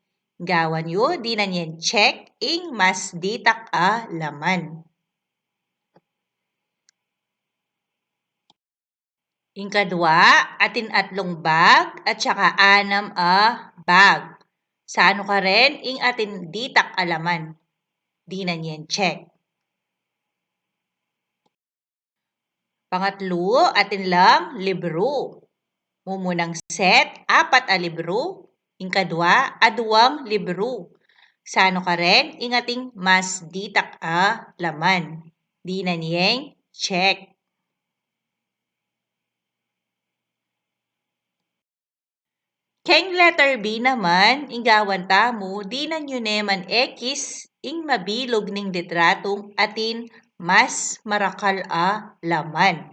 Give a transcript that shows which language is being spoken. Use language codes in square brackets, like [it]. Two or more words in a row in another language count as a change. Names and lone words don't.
[pam] Gawan yo, di na yan check, ing mas ditak a laman. Ing kadwa, atin atlong bag at saka 6 a bag. Sano ka rin, ing atin ditak alaman. Di na yan check. Pangatlo, atin lang libro. Mumunang set, 4 a libro. Ing kadwa, 2 libro. Sano ka rin, ing ating mas ditak a laman. Di na niyeng check. Keng letter B naman, inggawan tamo, di na nyo neman X, ing mabilog ning litratong atin mas marakal a laman.